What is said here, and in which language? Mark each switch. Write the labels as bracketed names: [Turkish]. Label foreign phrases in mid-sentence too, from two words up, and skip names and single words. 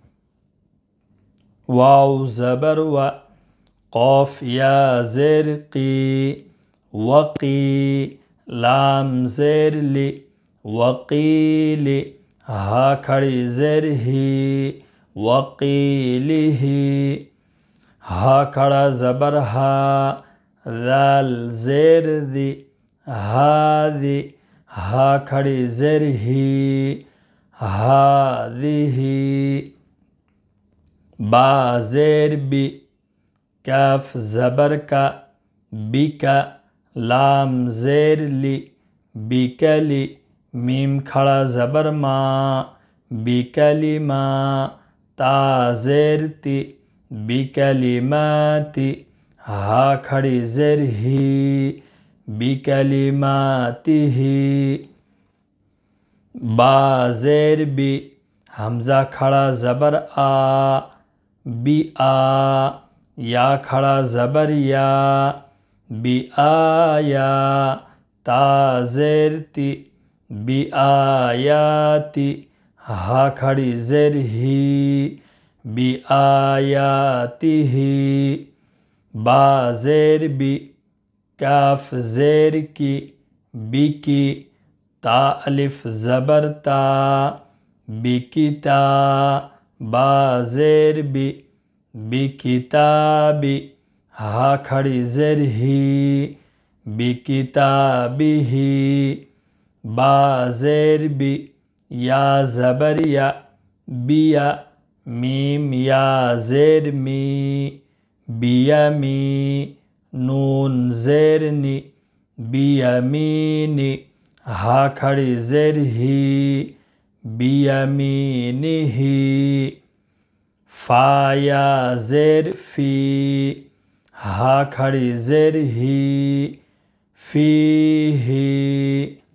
[Urdu] واو زبر و، قاف یا زیر قی، وقی، لام زیر لی، وقیلی، ہا کھڑی زیر ہی، وقیلی ہی، ہا کھڑا زبر ہا، ذال زیر دی، ہادی، ہا کھڑی زیر ہی، ہادی، با زیر بی، کاف زبر کا، بی کا، لام زیر لی، بیکلی، میم کھڑا زبر ما، بیکلی ما، تا زیر تی، بیکلیماتی، ہا کھڑی زیر ہی، بیکلیماتی ہی، با زیر بی، حمزہ کھڑا زبر آ، بی آ، یا کھڑا زبر یا، بی آیا، تا زیر تی، بی آیاتی، ہا کھڑی زیر ہی، بی آیاتی ہی، با زیر بی، کاف زیر کی، بی کی، تا الف زبر تا، بی کی تا، با زیر بی، بی کتابی، ہا کھڑی زیر ہی، بی کتابی ہی، با زیر بی، یا زبر یا، بیا، میم یا زیر می، بیمی، نون زیر نی، بیمینی، ہا کھڑی زیر ہی، بیمینی ہی، فا یا زیر فی، ہا کھڑی زیر ہی، فی ہی،